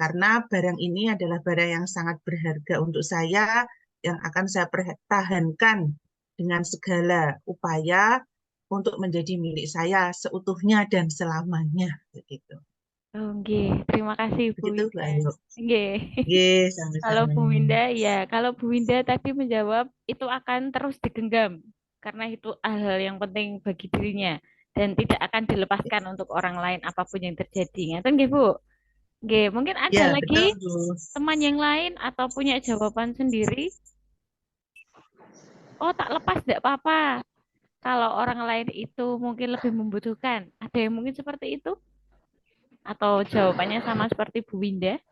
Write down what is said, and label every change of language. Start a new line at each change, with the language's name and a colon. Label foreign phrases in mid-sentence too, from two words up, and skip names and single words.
Indonesian: Karena barang ini adalah barang yang sangat berharga untuk saya yang akan saya pertahankan dengan segala upaya untuk menjadi milik saya seutuhnya dan selamanya begitu. Oh, nggih. Terima kasih Bu Begitu Bu Winda. Ayu. Nggih. Nggih, Kalau sama-sama. Bu Winda, ya, kalau Bu Winda tadi menjawab itu akan terus digenggam karena itu hal yang penting bagi dirinya dan tidak akan dilepaskan untuk orang lain apapun yang terjadi.
Javanese: Ngaten nggih, Bu? Nggih,
Indonesian: mungkin ada Ya, lagi betul Bu. teman yang lain atau punya jawaban sendiri? Oh, tak lepas tidak apa-apa. Kalau orang lain itu mungkin lebih membutuhkan. Ada yang mungkin seperti itu? Atau jawabannya sama seperti Bu Winda?